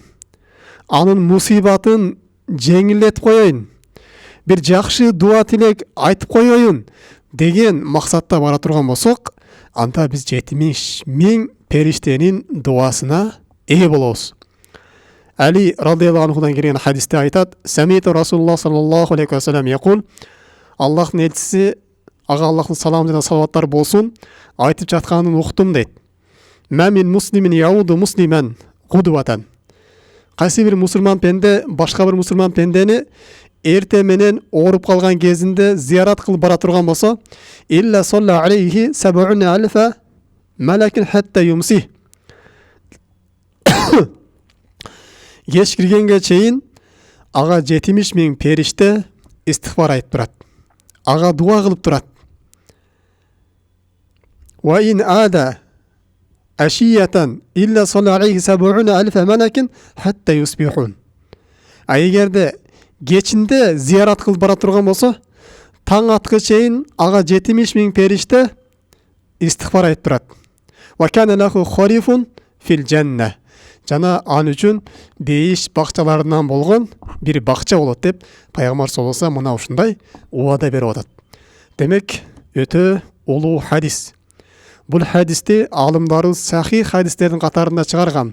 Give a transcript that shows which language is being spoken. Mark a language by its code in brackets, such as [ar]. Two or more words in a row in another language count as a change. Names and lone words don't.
[ky] Анын мусибатын жеңилдетип коеюн. Бир жакшы дуа тилек айтып коеюн деген максатта бара турган болсок, анда биз 70.000 периштенин дуасына ээ болобуз. Али [ar] رضي الله عنه [ky] келген хадисте айтат: [ar] "سمعت رسول الله صلى الله عليه وسلم يقول", [ky] Аллахтын элчиси, ага Аллахтын саламы жана салаваттары болсун, айтып жатканын уктум дейт. [ar] "ما من مسلم يعود مسلما غدوة". [ky] Кайсы бир мусулман пенде башка бир мусулман пендени эрте менен ооруп калган кезинде зиярат кылып бара турган болсо, [ar] إلا صلى عليه 70.000 ملك حتى يمسي. [ky] Кеш киргенге чейин ага 70.000 периште истигфар айтып турат. Ага дуа кылып турат. [ar] وإن عاده عشية إلا صلى عليه 70.000 ملك حتى يصبح. [ky] Эгерде кечинде зиярат кылып бара турган болсо, таң аткы чейин ага 70.000 периште истигфар айтып турат. [ar] وكان له خريف في الجنة. [ky] Жана ан үчүн бейиш бакчаларынан болгон бир бакча болот деп пайгамбар [ar] صلى الله عليه [ky] мына ушундай убада берип атат. Демек, өтө улуу хадис. Бул хадисти алымдарыбыз сахих хадистердин катарында чыгарган.